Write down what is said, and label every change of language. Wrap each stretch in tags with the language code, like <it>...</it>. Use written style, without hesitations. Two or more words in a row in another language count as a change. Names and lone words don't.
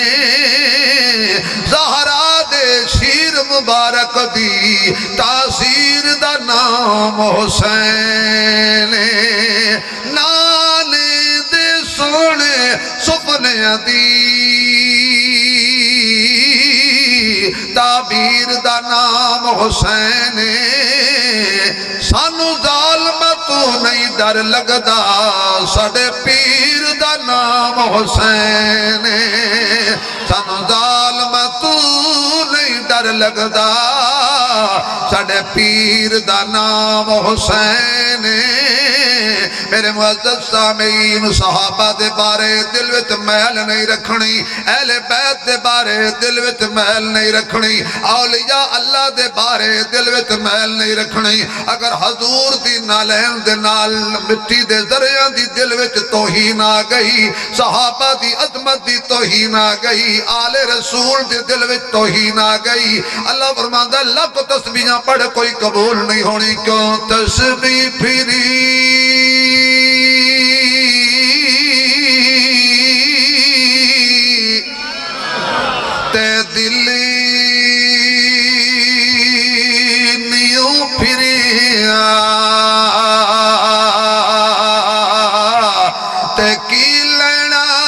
<pa>زہرا دے شیر مبارک دی تاثیر دا نام حسین نانے دے سونے سپنے دی تعبیر دا نام حسین سانو ظالم تو نہیں ڈر لگدا ساڑے پیر دا نام حسین سانو ظالم تو نہیں ڈر لگدا ساڑے پیر دا نام حسین میرے معزز سامعین صحابہ دے بارے دل وچ محل نہیں رکھنی اہل بیت دے بارے دل وچ محل نہیں رکھنی اولیاء اللہ دے بارے دل وچ محل نہیں رکھنی اگر حضور دی نالین دے نال مٹی دے ذریعہ دی دل وچ توہین آ گئی صحابہ دی عظمت دی توہین آ گئی آل رسول دی دل وچ توہین آ گئی اللہ فرماندا لکھ تسبیحاں پڑھ کوئی قبول نہیں ہونی کیوں تسبیح پھری تے دلی نیوں پھریا تے کی لینا</pa>